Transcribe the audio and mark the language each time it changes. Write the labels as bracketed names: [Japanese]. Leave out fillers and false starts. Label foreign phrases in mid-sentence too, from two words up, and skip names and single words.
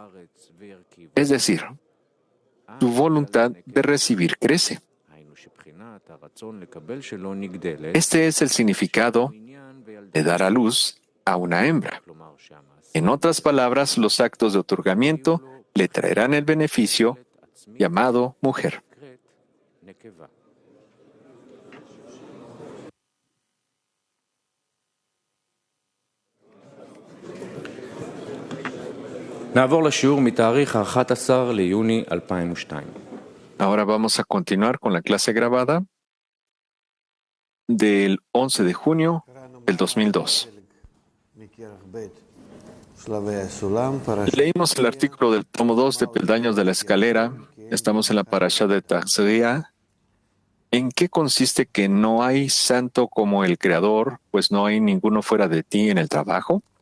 [Spanish] Es decir, su voluntad de recibir crece. Este es el significado de dar a luz a una hembra. En otras palabras, los actos de otorgamiento le traerán el beneficio llamado mujer. [Hebrew] נעבור לשיעור מתאריך 11 ליוני 2002. [Spanish] Ahora vamos a continuar con la clase grabada del 11 de junio del 2002. Leímos el artículo del tomo 2 de Peldaños de la Escalera. Estamos en la parasha de Tachzia. ¿En qué consiste que no hay santo como el Creador, pues no hay ninguno fuera de ti en el trabajo?